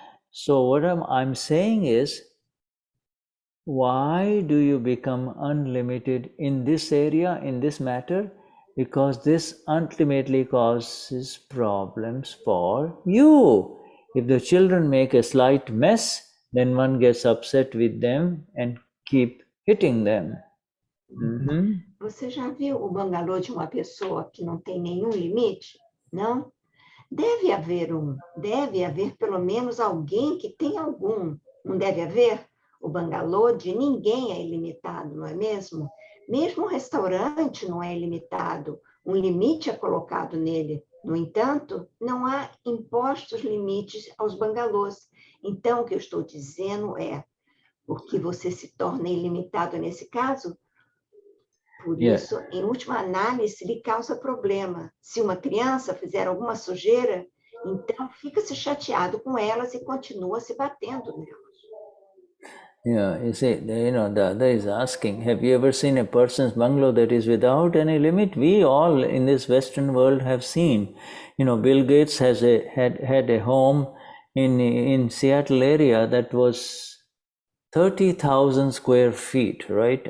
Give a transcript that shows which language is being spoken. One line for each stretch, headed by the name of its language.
English: So what I'm saying is, why do you become unlimited in this area, in this matter? Because this ultimately causes problems for you. If the children make a slight mess, then one gets upset with them and keep hitting them.
Portuguese: Você já viu o bangalô de uma pessoa que não tem nenhum limite? Não? Deve haver pelo menos alguém que tem algum. Não deve haver? O bangalô de ninguém é ilimitado, não é mesmo? Mesmo o restaurante não é ilimitado, um limite é colocado nele. No entanto, não há impostos limites aos bangalôs. Então, o que eu estou dizendo é, porque você se torna ilimitado nesse caso, por isso, em última análise, lhe causa problema. Se uma criança fizer alguma sujeira, então fica-se chateado com elas e continua se batendo nelas.
English: Yeah, you see, Dada is asking, have you ever seen a person's bungalow that is without any limit? We all in this Western world have seen. Bill Gates had a home in Seattle area that was 30,000 square feet, right?